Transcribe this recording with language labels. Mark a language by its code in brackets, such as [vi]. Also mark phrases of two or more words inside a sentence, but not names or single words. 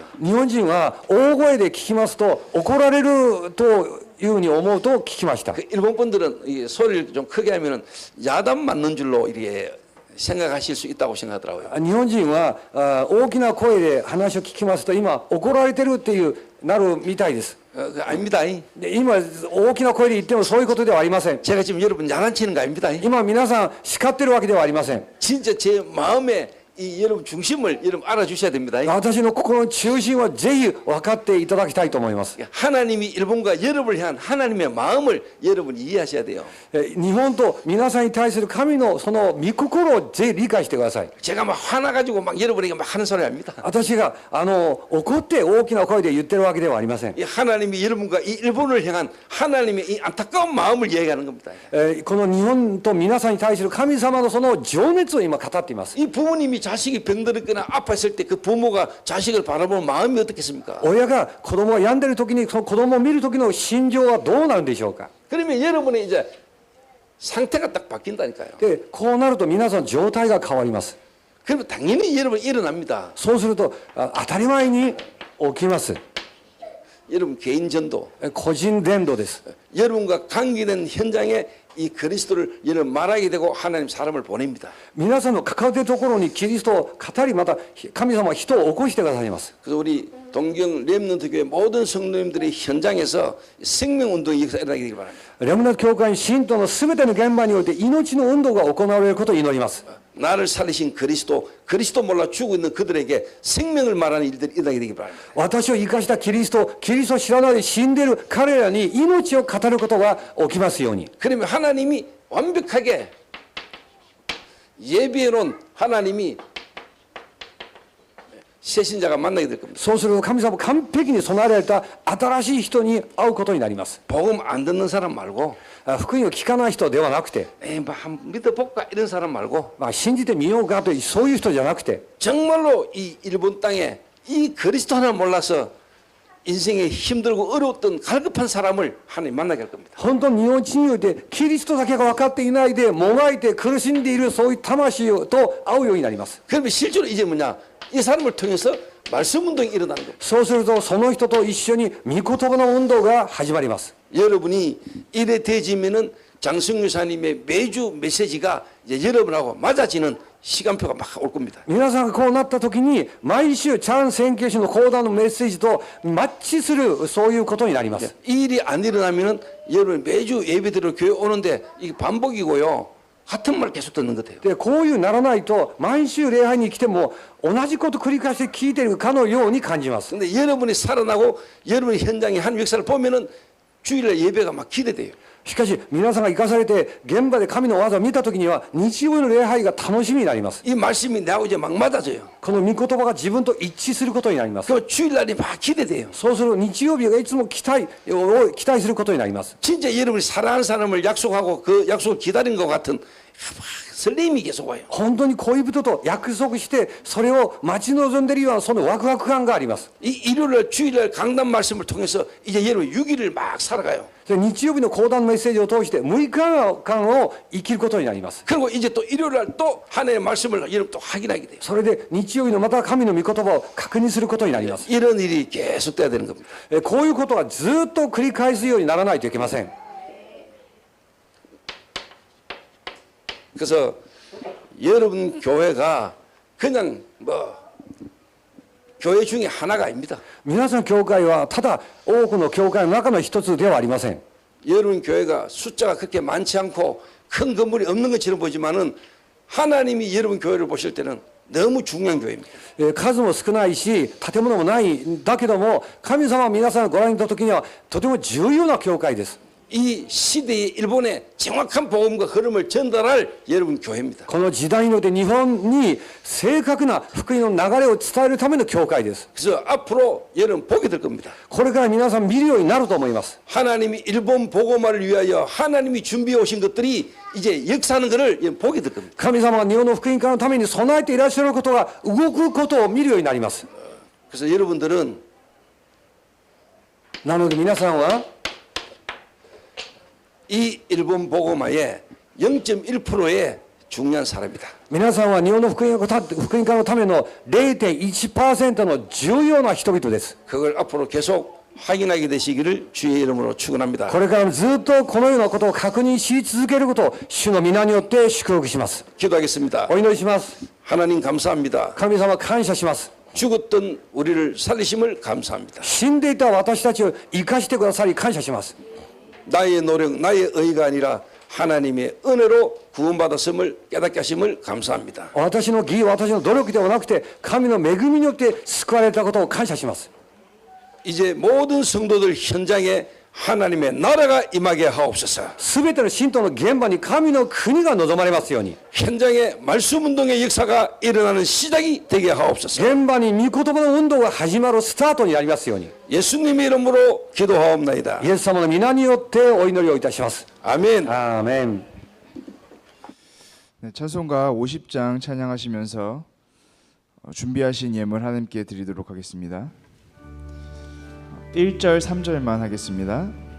[ja] 日本人は大声で聞きますと怒られるというふうに思うと聞きました [ko] 그 일본 분들은 이 소리를 좀 크게 하면은 야단 맞는 줄로 이렇게 생각하실 수 있다고 생각하더라고요. [ja] 日本人は大きな声で話を聞きますと今怒られてるっていうなるみたいです [ko] 그 아닙니다. [ja] で今大きな声で言ってもそういうことではありません [ko] 제가 지금 여러분 야단치는 거 아닙니다. [ja] 今皆さん叱ってるわけではありません [ko] 진짜 제 마음에 이 여러분 중심을 여러분 알아주셔야 됩니다. [ja] 私の心の中心はぜひ分かっていただきたいと思います [ko] 하나님이 일본과 여러분을 향한 하나님의 마음을 여러분이 이해하셔야 돼요. [ja] 日本と皆さんに対する神のその御心をぜひ理解してください [ko] 제가 막 화나가지고 막 여러분에게 막 하는 소리 아닙니다. [ja] 私が怒って大きな声で言ってるわけではありません [ko] 이 하나님이 여러분과 이 일본을 향한 하나님의 이 안타까운 마음을 이야기하는 겁니다. [ja] この日本と皆さんに対する神様のその情熱を今語っています [ko] 이 부모님이 자식이 병들었거나 아팠을 때 그 부모가 자식을 바라보는 마음이 어떻겠습니까? [ja] 親が子供が病んでる時にその子供を見る時の心情はどうなるんでしょうか [ko] 그러면 여러분의 이제 상태가 딱 바뀐다니까요. [ja] でこうなると皆さん状態が変わります [ko] 그러면 당연히 여러분 일어납니다. [ja] そうすると当たり前に起きます。 [ko] 여러분 개인 전도, [ja] 個人伝道です。 [ko] 여러분과 관계된 현장에 이 그리스도를 여러분 말하게 되고 하나님 사람을 보냅니다. [ja] 皆さんの関わっているところにキリストを語り、また神様は人を起こしてくださいます。 [ko] 그래서 우리 동경 렘넌트 교회 모든 성도님들의 현장에서 생명운동의 역사가 일어나게 되길 바랍니다. [ja] レムナント教会信徒のすべての現場において命の運動が行われることを祈ります。 [ko] 나를 살리신 그리스도, 그리스도 몰라 죽고 있는 그들에게 생명을 말하는 일들이 일어나게 되길 바랍니다. [ja] 私を生かしたキリストを知らないで死んでいる彼らに命を語ることが起きますように。 [ko] 그러면 하나님이 완벽하게 예비해 놓은 하나님이 새신자가 만나게 될 겁니다. [ja] そうすると神様完璧に備えられた新しい人に会うことになります。 [ko] 복음 안 듣는 사람 말고 [ja] 福音を聞かない人ではなくて、 [ko] 뭐 한번 믿어볼까 이런 사람 말고 [ja] 信じてみようかというそういう人じゃなくて、 [ko] 정말로 이 일본 땅에 이 그리스도 하나를 몰라서 인생에 힘들고 어려웠던 갈급한 사람을 하나님 만나게 할 겁니다. [ja] 本当に日本地においてキリストだけが分かっていないでもがいて苦しんでいるそういう魂と会うようになります。 [ko] 그러면 실제로 이제 뭐냐, 이 사람을 통해서 말씀 운동이 일어나는 겁니다. [ja] そうするとその人と一緒に御言葉の運動が始まります。 [ko] 여러분이 이래 되지면은 장승 유사님의 매주 메시지가 이제 여러분하고 맞아지는 시간표가 막 올 겁니다. [ja] 皆さんがこうなった時に毎週チャン宣教師の講談のメッセージとマッチするそういうことになります。 [ko] 이 일이 안 일어나면은 여러분 매주 예배드리러 교회 오는데 이게 반복이고요. 같은 말 계속 듣는 것 같아요. [ja] でこういうならないと毎週礼拝に来ても同じこと繰り返して聞いているかのように感じます。 [ko] 근데 여러분이 살아나고 여러분의 현장의 한 역사를 보면은 주일날 예배가 막 기대돼요. [ja] しかし皆さんが生かされて現場で神の技を見た時には日曜日の礼拝が楽しみになります。 [ko] 이 말씀이 나하고 이제 막 맞아져요. [ja] この御言葉が自分と一致することになります。 [ko] 그 주일날이 막 기대돼요. [ja] そうすると日曜日がいつも期待することになります。 [ko] 진짜 여러분이 사랑하는 사람을 약속하고 그 약속을 기다린 것 같은 막 설렘이 계속 와요. [ja] 本当に恋人と約束してそれを待ち望んでいるようなそのワクワク感があります。 [ko] 이 일요일 주일날 강단 말씀을 통해서 이제 여러분 6일을 막 살아가요. [ja] 日曜日の講談メッセージを通して6日間を生きることになります。 [ko] 그리고 이제 또 일요일날 또 하나님의 말씀을 여러분 또 확인하게 돼요. [ja] それで日曜日のまた神の御言葉を確認することになります。 [ko] 이런 일이 계속 돼야 되는 겁니다. [ja] こういうことはずっと繰り返すようにならないといけません。 [ko] 그래서 여러분 교회가 그냥 뭐 교회 중에 하나가 아닙니다. [ja] 皆さん教会はただ多くの教会の中の一つではありません。 [ko] 여러분 교회가 숫자가 그렇게 많지 않고 큰 건물이 없는 것처럼 보지만은 하나님이 여러분 교회를 보실 때는 너무 중요한 교회입니다. [ja] 数も少ないし建物もないんだけども神様は皆さんご覧になった時にはとても重要な教会です。 [ko] 이 시대의 일본의 정확한 복음과 흐름을 전달할 여러분 교회입니다. [ja] この時代において日本に正確な福音の流れを伝えるための教会です。 [ko] 그래서 앞으로 여러분 보게 될 겁니다. [ja] これから皆さん見るようになると思います。 [ko] 하나님이 일본 복음화를 위하여 하나님이 준비해 오신 것들이 이제 역사하는 것을 여러분 보게 될 겁니다. [ja] 神様が日本の福音化のために備えていらっしゃることが動くことを見るようになります。 [ko] 그래서 여러분들은 [ja] なので皆さんは [ko] 이 일본 복음화의 0.1%의 중요한 사람이다. [ja] 皆さんは日本の福音化のための 0.1% の重要な人々です。 [ko] 그걸 앞으로 계속 확인하게 되시기를 주의 이름으로 축원합니다. [ja] これからずっとこのようなことを確認し続けることを主の皆によって祝福します。 [ko] 기도하겠습니다. [ja] お祈りします。 [ko] 하나님 감사합니다. [ja] 神様感謝します。 [ko] 죽었던 우리를 살리심을 감사합니다. [ja] 死んでいた私たちを生かしてくださり感謝します。 [ko] 나의 노력, 나의 의가 아니라 하나님의 은혜로 구원받았음을 깨닫게 하심을 감사합니다. [ja] 私の義、私の努力ではなくて神の恵みによって救われたことを感謝します。 [ko] 이제 모든 성도들 현장에 하나님의 나라가 임하게 하옵소서. [ja] すべての信徒の現場に神の国が望まれますように。 [ko] 현장에 말씀 운동의 역사가 일어나는 시작이 되게 하옵소서. [ja] 現場に御言葉の運動が始まるスタートになりますように。 [ko] 예수님의 이름으로 기도하옵나이다. [ja] イエス様の皆によってお祈りをいたします。 [ko] 아멘. [ja] アーメン。 [ko] 네, 찬송가 50장 찬양하시면서 준비하신 예물 하나님께 드리도록 하겠습니다. 1절 3절만 하겠습니다.